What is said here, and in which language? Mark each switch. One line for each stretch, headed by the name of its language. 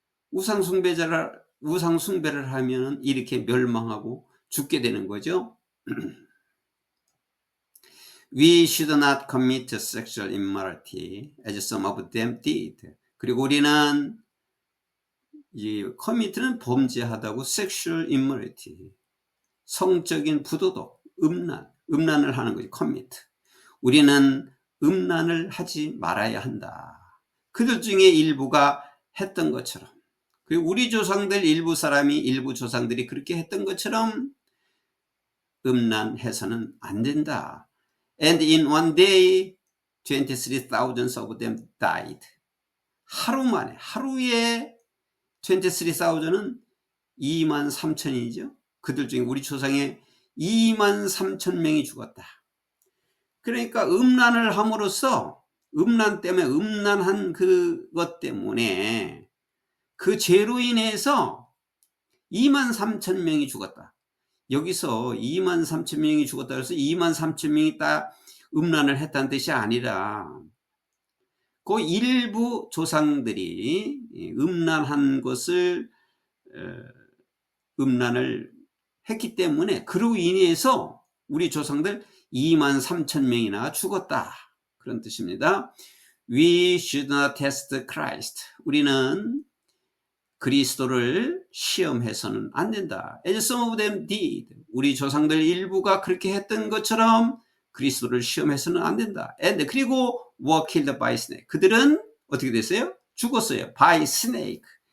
Korean: 우상 숭배를 하면 이렇게 멸망하고 죽게 되는 거죠.
English: We should not commit sexual immorality as some of them did.
Korean: 그리고 우리는 이 commit는 범죄하다고
English: sexual immorality,
Korean: 성적인 부도덕, 음란을 하는 거죠.
English: commit.
Korean: 우리는 음란을 하지 말아야 한다. 그들 중에 일부가 했던 것처럼, 그리고 우리 조상들 일부 조상들이 그렇게 했던 것처럼 음란해서는 안 된다.
English: And in one day 23,000 of them died.
Korean: 하루에 23,000은 23,000이죠. 그들 중에 우리 조상의 23,000명이 죽었다. 그러니까 음란을 함으로써, 음란한 그것 때문에 그 죄로 인해서 23,000명이 죽었다. 여기서 23,000명이 죽었다 그래서 23,000명이 다 음란을 했다는 뜻이 아니라 그 일부 조상들이 음란한 것을 음란을 했기 때문에 그로 인해서 우리 조상들 23,000명이나 죽었다. 그런 뜻입니다.
English: We should not test Christ.
Korean: 우리는 그리스도를 시험해서는 안 된다.
English: As some of them did.
Korean: 우리 조상들 일부가 그렇게 했던 것처럼 그리스도를 시험해서는 안 된다.
English: And
Korean: 그리고
English: were killed by snake.
Korean: 그들은 어떻게 됐어요? 죽었어요.
English: by snake.